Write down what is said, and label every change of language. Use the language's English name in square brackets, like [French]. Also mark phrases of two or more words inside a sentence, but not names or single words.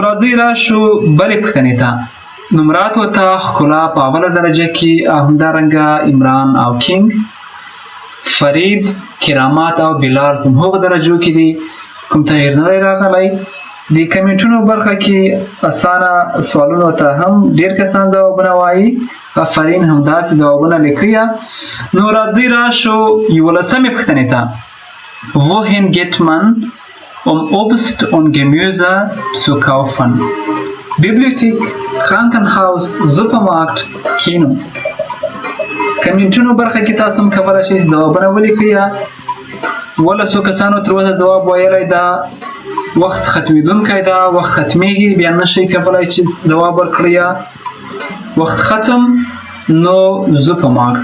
[Pashto] نو راځئ راشو بلې پوښتنې ته. نمرات ورته ښکلا په اوله درجه کې، همدارنګه عمران او کینګ، فرید، کرامات او بلال په هغو درجو کې دي، کوم تغییر نه دی راغلی. د کمنټونو برخه کې اسانه سوالونو ته هم ډیر کسان ځوابونه وایي، آفرین همداسې ځوابونه لیکي. نو راځئ راشو 11مې پوښتنې ته. [German] Wohin geht man, um Obst und Gemüse zu kaufen? Bibliothek, Krankenhaus, Supermarkt, Kino. [Pashto] کمنټونو برخه کې تاسو هم کولی شئ ځوابونه ولیکئ. 12 کسانو تر اوسه ځواب ویلی ده. وخت ختمېدونکی ده، وخت ختمیږي، بیا نشئ کولی چې ځواب ورکړئ. وخت ختم، نو سوپرمارکټ.